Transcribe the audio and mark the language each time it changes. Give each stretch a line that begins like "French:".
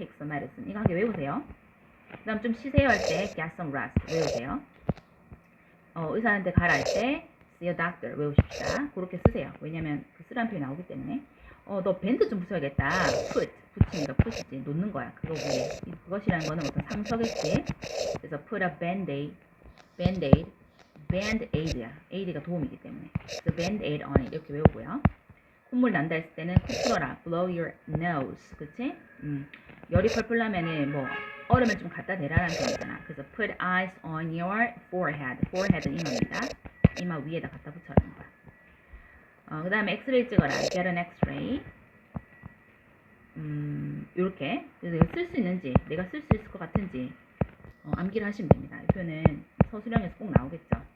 Korean: take some medicine 이거 한 개 외우세요. 그 다음 좀 쉬세요 할 때 get some rest 외우세요. 의사한테 가라 할 때 see a doctor 외우십시다. 그렇게 쓰세요. 왜냐면 그 쓰라는 표현이 나오기 때문에 너 밴드 좀 붙여야겠다. put 붙입니다. put이지 놓는 거야. 그거 위에 그것이라는 거는 어떤 상처겠지.
English: 그래서 put a band-aid band-aid야.
Korean: aid가 도움이기 때문에 그래서 band-aid on it 이렇게 외우고요. 콧물 난다 했을 때는 코 풀어라.
English: blow your nose.
Korean: 그치? 열이 펄펄 나면은 뭐 얼음을 좀 갖다 대라라는 표현이잖아.
English: 그래서 put ice on your forehead.
Korean: forehead는 이마입니다. 이마 위에다 갖다 붙여라는 거야. 그 다음에 엑스레이 찍어라.
English: get an x-ray.
Korean: 요렇게. 그래서 이거 쓸 수 있는지, 내가 쓸 수 있을 것 같은지 암기를 하시면 됩니다. 이 표현은 서술형에서 꼭 나오겠죠.